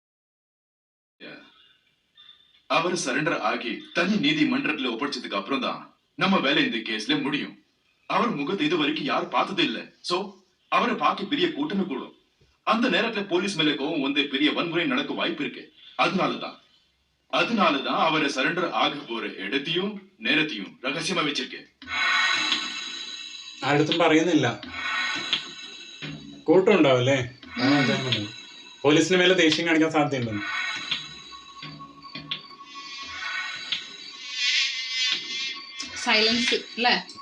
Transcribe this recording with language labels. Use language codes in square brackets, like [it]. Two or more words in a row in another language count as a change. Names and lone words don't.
[ta] அவர் சரண்டர் ஆகி தனி நீதிமன்றத்துல ஒப்படைச்சதுக்கு அப்புறம் தான் நம்ம வேலை இந்த கேஸ்ல முடியும். அவர் முகத்தை இது வரைக்கும் யாரும் பார்த்தது இல்ல. சோ அவரை பார்க்க பெரிய கூட்டமே கூடும். அந்த நேரத்துல போலீஸ் மேல கோவம் வந்து பெரிய வன்முறை நடக்க வாய்ப்பு இருக்கு. அதனாலதான் அவரை சரண்டர் ஆக போற இடத்தையும் நேரத்தையும் ரகசியமா வச்சிருக்கேன். [ml] അടുത്തും പറയുന്നില്ല. കൂട്ടം ഉണ്ടാവല്ലേ? പോലീസിന് മേലെ ദേഷ്യം കാണിക്കാൻ സാധ്യതയുണ്ടെന്ന്. സൈലൻസ് അല്ലേ?